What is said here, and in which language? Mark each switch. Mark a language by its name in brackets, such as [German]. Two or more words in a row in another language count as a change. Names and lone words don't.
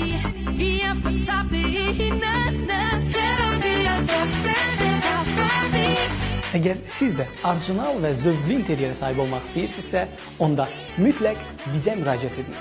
[Danish] Vi er fortabte i hinanden, selvom vi er sådan, det var forbi. [Azerbaijani] Əgər siz də orijinal və zövqlü interyerə sahib olmaq istəyirsinizsə, onda mütləq bizə müraciət edin.